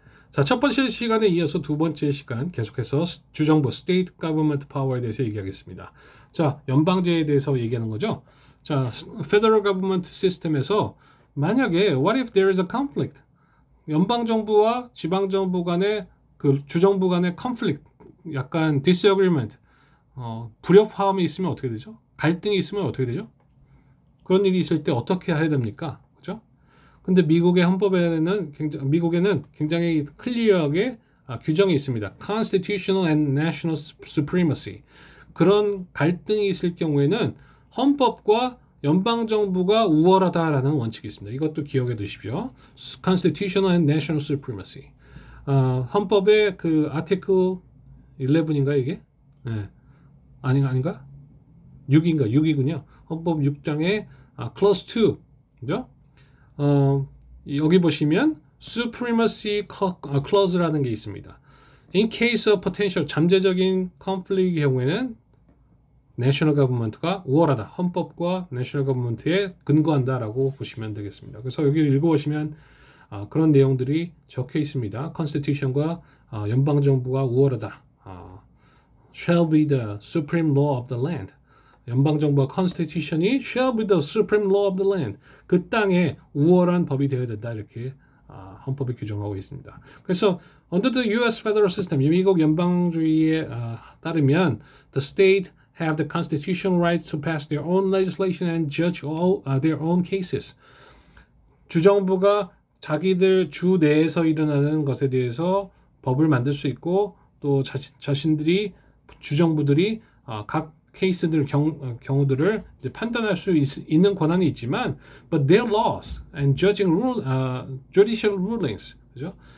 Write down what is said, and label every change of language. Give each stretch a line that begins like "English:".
Korean: 자, 첫 번째 시간에 이어서 두 번째 시간 계속해서 주정부 State Government Power에 대해서 얘기하겠습니다. 자, 연방제에 대해서 얘기하는 거죠.
English: 자, Federal Government System에서 만약에 What if there is a conflict?
Korean: 연방정부와 지방정부 간의 그 주정부 간의 conflict, 약간 disagreement, 불협화음이 있으면 어떻게 되죠? 갈등이 있으면 어떻게 되죠? 그런 일이 있을 때 어떻게 해야 됩니까? 그죠? 근데 미국의 헌법에는 미국에는 굉장히 클리어하게 규정이 있습니다.
English: Constitutional and National Supremacy.
Korean: 그런 갈등이 있을 경우에는 헌법과 연방정부가 우월하다라는 원칙이 있습니다. 이것도 기억해 두십시오.
English: Constitutional and National Supremacy.
Korean: 헌법의 그 아티클 11인가 이게? 네. 아닌가? 6인가? 6이군요. 헌법 6장의 clause 2. 그죠? 여기 보시면 supremacy clause라는 게 있습니다.
English: In case of potential 잠재적인 conflict의 경우에는 national government가
Korean: 우월하다. 헌법과 national government에 근거한다라고 보시면 되겠습니다. 그래서 여기 읽어보시면 그런 내용들이 적혀 있습니다. constitution과 연방정부가 우월하다.
English: shall be the supreme law of the land.
Korean: 연방정부와
English: constitution이 shall be the supreme law of the land.
Korean: 그 땅에 우월한 법이 되어야 된다. 이렇게 헌법이 규정하고 있습니다.
English: 그래서 under the U.S. federal system,
Korean: 미국 연방주의에 따르면
English: the state have the constitutional right to pass their own legislation and judge all their own cases.
Korean: 주정부가 자기들 주 내에서 일어나는 것에 대해서 법을 만들 수 있고 또 자신들이 주정부들이 각 케이스들 경우들을 이제 판단할 수 있는 권한이 있지만
English: but their laws and judicial rulings
Korean: 그죠?